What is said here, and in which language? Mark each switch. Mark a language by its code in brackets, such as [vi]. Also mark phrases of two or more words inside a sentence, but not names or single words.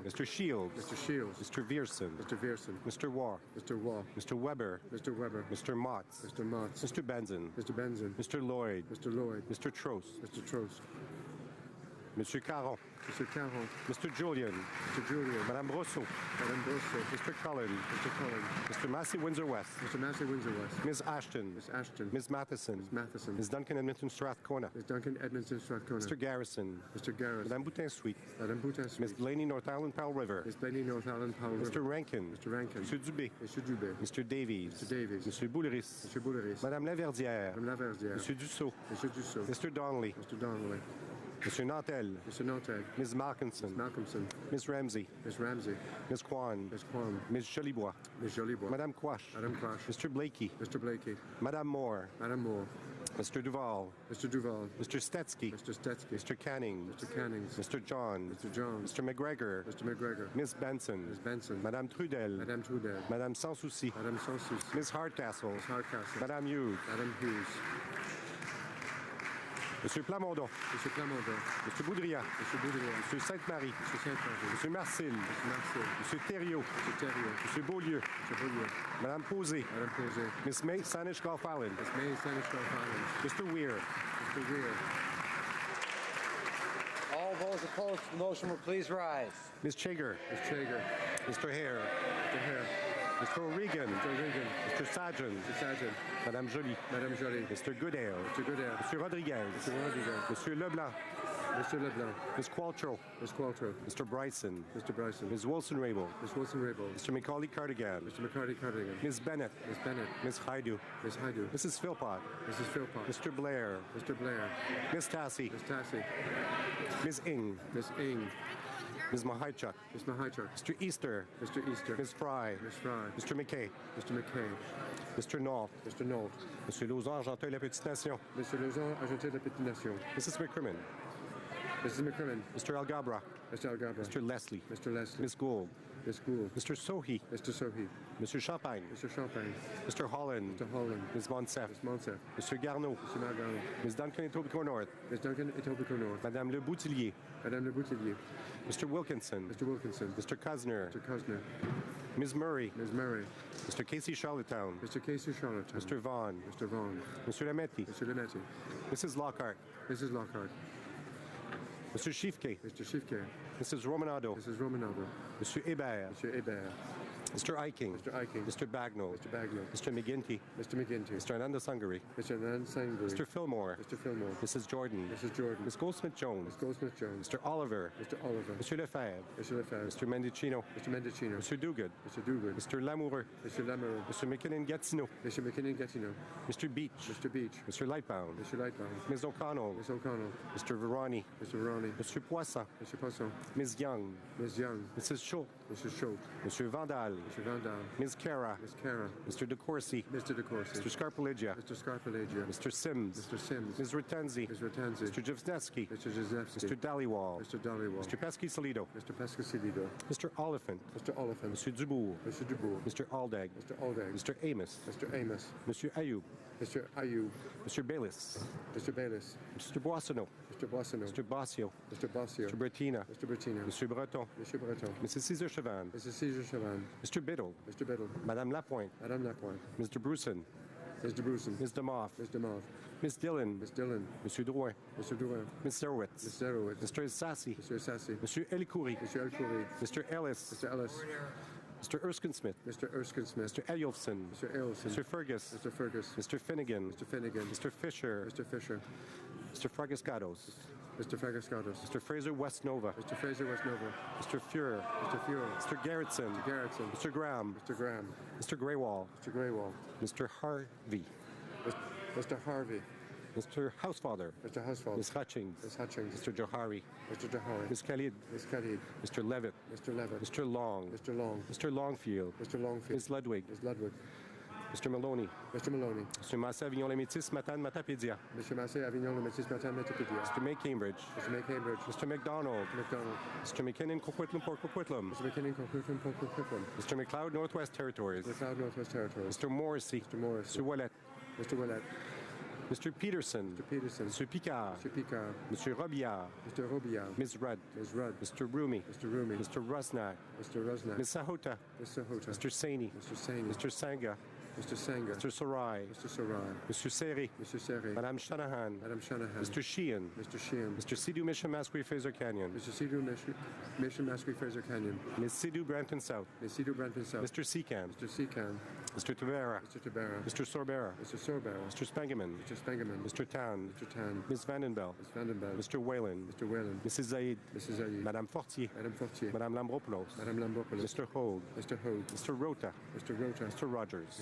[en] Mr. Shields. Mr. Shields. Mr. Vierson. Mr. Vierson. Mr. Waugh. Mr. Waugh. Mr. Weber. Mr. Weber. Mr. Motts. Mr. Motts. Mr. Benson. Mr. Benson. Mr. Lloyd. Mr. Lloyd. Mr. Trost. Mr. Trost. Mr. Caron. Mr. Caron. Mr. Julian. Mr. Julian. Madame Rousseau. Madame Rousseau. Mr. Cullen. Mr. Cullen. Mr. Massey, Windsor West. Mr. Massey, Windsor West. Ms. Ashton. Ms. Ashton. Ms. Matheson. Ms. Matheson. Ms. Duncan, Edmonton, Strathcona. Ms. Duncan, Edmonton, Strathcona. Mr. Garrison. Mr. Garrison. Madame Boutin Sweet. Madame Boutin Sweet. Ms. Blaney, North Island, Powell River. Ms. Blaney, North Island, Powell River. Mr. Rankin. Mr. Rankin. Mr. Dubé. Mr. Dubé. Mr. Davies. Mr. Davies. Mr. Bouleris. Mr. Bouleris. Madame Laverdière. Madame Laverdière. Mr. Dussault. Mr. Dussault. Mr. Donnelly. Mr. Donnelly. Mr. Nantel. Mr. Nantel. Ms. Malkinson. Ms. Malcolmson. Ms. Ramsey. Ms. Ramsey. Ms. Kwan. Ms. Kwan. Ms. Jolibois. Ms. Jolibois. Madame Quash. Madame Quash. Mr. Blakey. Mr. Blakey. Madame Moore. Madame Moore. Mr. Duval. Mr. Duval. Mr. Stetsky. Mr. Stetsky. Mr. Canning. Mr. Cannings. Mr. John. Mr. Jones. Mr. McGregor. Mr. McGregor. Ms. Benson. Ms. Benson. Madame Trudel. Madame Trudel. Madame Sans Souci. Madame Sans Souci. Ms. Hardcastle. Ms. Hardcastle. Madame Hughes. Madame Hughes. Monsieur Plamondon. Monsieur Plamondon. Monsieur Boudria. Monsieur Boudria. Monsieur Sainte-Marie. Monsieur Sainte-Marie. Monsieur Marcil. Monsieur Marcel. Monsieur Thériault. Monsieur Thériault. Monsieur Beaulieu. Monsieur Beaulieu. Madame Posé. Madame Posé. Miss May, Saanich Golf Island. Miss May, Saanich Golf Island. Mr. Weir. Mr. Weir. All those opposed to the motion will please rise. Ms. Chager. Ms. Chager. Mr. Hare. Mr. Hare. Mr. O'Regan. Mr. O'Regan. Mr. Sajan. Mr. Sajan. Madame Joly. Madame Joly. Mr. Goodale. Mr. Goodale. Mr. Rodriguez. Mr. Rodriguez. Monsieur Leblanc. Mr. Leblanc. Ms. Qualtrough. Ms. Qualtrough. Mr. Bryson. Mr. Bryson. Ms. Wilson-Raybould. Ms. Wilson-Raybould. Mr. Macaulay Cardigan. Mr. McCarty Cardigan. Ms. Bennett. Ms. Bennett. Ms. Haidu. Ms. Haidu. Mrs. Philpott. Mrs. Philpott. Mr. Blair. Mr. Blair. Ms. Tassie. Ms. Tassie. Ms. Ing. Ms. Ing. Ms. Mahaichuk. Ms. Mahaichuk. Mr. Easter. Mr. Easter. Ms. Fry. Ms. Fry. Mr. McKay. Mr. McKay. Mr. Nault. Mr. Nault. Monsieur Lauzon, Argenteuil, La Petite Nation. Mr. Lauzon, Argenteuil, La Petite Nation. Mrs. McCrimmon. Mrs. McCrimmon. Mr. Algabra. Mr. Algabra. Mr. Leslie. Mr. Leslie. Ms. Gould. Ms. Gould. Mr. Sohi. Mr. Sohi. Mr. Champagne. Mr. Champagne. Mr. Holland. Mr. Holland. Ms. Monsef. Ms. Monsef. Mr. Garneau. Mr. Margano. Ms. Duncan Etobicoke North. Ms. Duncan Etobicoke North. Madame Le Boutillier. Madame Le Boutillier. Mr. Wilkinson. Mr. Wilkinson. Mr. Kusner. Mr. Kusner. Ms. Murray. Ms. Murray. Mr. Casey Charlottetown. Mr. Casey Charlottetown. Mr. Vaughan. Mr. Vaughan. Mr. Lametti. Mr. Lametti. Mrs. Lockhart. Mrs. Lockhart. Mr. Schiefke. Mr. Schiefke. Mrs. Romanado. Mrs. Romanado. Monsieur Hébert. Monsieur Hébert. Mr. Eiking. Mr. Eiking. Mr. Bagnall. Mr. Bagnall. Mr. McGinty. Mr. McGinty. Mr. Ananda Sangari. Mr. Anand Sangri. Mr. Fillmore. Mr. Fillmore. Mrs. Jordan. Mrs. Jordan. Ms. Goldsmith-Jones. Ms. Goldsmith-Jones. Mr. Oliver. Mr. Oliver. Monsieur Lefebvre. Mr. Lefebvre. Mr. Mendicino. Mr. Mendicino. Mr. Duguid. Mr. Duguid. Mr. Lamoureux. Mr. Lamoureux. Mr. McKinnon-Gatineau. Mr. McKinnon-Gatineau. Mr. Beach. Mr. Beach. Mr. Lightbound. Mr. Lightbound. Ms. O'Connell. Ms. O'Connell. Mr. Verani. Mr. Ronnie. Mr. Poisson. Mr. Poisson. Ms. Young. Ms. Young. Mrs. Schultz. Mrs. Schultz. Mr. Vandal. Mr. Vandal. Ms. Cara. Ms. Cara. Mr. DeCourcy. Mr. DeCourcy. Mr. Scarpellegia. Mr. Scarpellegia. Mr. Sims. Mr. Sims. Ms. Ratenzi. Ms. Ratanzi. Mr. Jivsnevsky. Mr. Jezewski. Mr. Dhaliwal. Mr. Dhaliwal. Mr. Pesky-Salido. Mr. Pescasilido. Mr. Oliphant. Mr. Oliphant. Mr. Dubourg. Mr. Dubourg. Mr. Aldag. Mr. Aldag. Mr. Amos. Mr. Amos. Mr. Ayoub. Mr. Ayub. Mr. Bayless. Mr. Bayless. Mr. Boissonneau. Mr. Boissonneau. Mr. Bossio. Mr. Bossio. Mr. Bertina. Mr. Bertina. Mr. Breton. Mr. Breton. Mrs. Cesar Chavan. Mrs. Caesar Chavan. Mr. Biddle. Mr. Biddle. Madame Lapointe. Madame Lapointe. Mr. Bruson. Mr. Bruson. Ms. DeMoff. Ms. DeMoff. Ms. Dillon. Ms. Dillon. Monsieur Drouin. Mr. Drouin. Ms. Zerowitz. Ms. Zerowitz. Mr. Sassy. Mr. Sassy. Monsieur Elikuri. Mr. El Khoury. Mr. Ellis. Mr. Ellis. Mr. Erskine Smith. Mr. Erskine Smith. Mr. Eyolfson. Mr. Eilson. Mr. Fergus. Mr. Fergus. Mr. Finnegan. Mr. Finnegan. Mr. Fisher. Mr. Fisher. Mr. Fragascados. Mr. Fragascados. Mr. Fraser Westnova. Mr. Fraser Westnova. Mr. Fuhrer. Mr. Fuhrer. Mr. Garrettson. Mr. Garrettson. Mr. Graham. Mr. Graham. Mr. Greywall. Mr. Greywall. Mr. Harvey. Mr. Harvey. Mr. Housefather. Mr. Housefather. Ms. Hutchings. Ms. Hutchings. Mr. Johari. Mr. Johari. Ms. Khalid. Ms. Khalid. Mr. Levitt. Mr. Levitt. Mr. Long. Mr. Long. Mr. Longfield. Mr. Longfield. Ms. Ludwig. Ms. Ludwig. Mr. Maloney. Mr. Maloney. Mr. Massé Avignon Les Métis Matane Matapédia. Mr. Massé Avignon Le Métis Matin Metapédia. Mr. May Cambridge. Mr. May Cambridge. Mr. McDonald. McDonald. Mr. McKinnon Coquitlam Port Coquitlam. Mr. McKinnon Coquitlam Port Coquitlam. Mr. McLeod Northwest Territories. McLeod Northwest Territories. Mr. Morrissey. Mr. Morrissey. Mr. Ouellet. Mr. Ouellet. Mr. Peterson. Mr. Peterson. Mr. Picard. Mr. Picard. Mr. Robillard. Mr. Robillard. Ms. Rudd. Ms. Rudd. Mr. Rumi. Mr. Rumi. Mr. Rusnak. Mr. Rusnak. Ms. Sahota. Ms. Sahota. Mr. Saini. Mr. Saini. Mr. Sangha. Mr. Sangha. Mr. Sarai. Mr. Sarai. Mr. Seri. Mr. Seri. Madame Shanahan. Madame Shanahan. Mr. Sheehan. Mr. Sheehan. Mr. Sidhu Mission Masquerade Fraser Canyon. Mr. Sidhu Mission Masquerade Fraser Canyon. Ms. Sidhu Brampton South. Ms. Sidhu Brampton South. Mr. Secan. Mr. Secan. Mr. Tabera. Mr. Tabera. Mr. Sorbera. Mr. Sorbera. Mr. Spangeman. Mr. Spangeman. Mr. Tan. Mr. Tan. Ms. Vandenbell. Ms. Vandenbell. Mr. Whalen. Mr. Whalen. Mrs. Zaid. Mrs. Zaid. Madame Fortier. Madame Fortier. Madame Lambropoulos. Madame Lambropoulos. Mr. Hogue. Mr. Hogue. Mr. Rota. Mr. Rota. Mr. Rogers.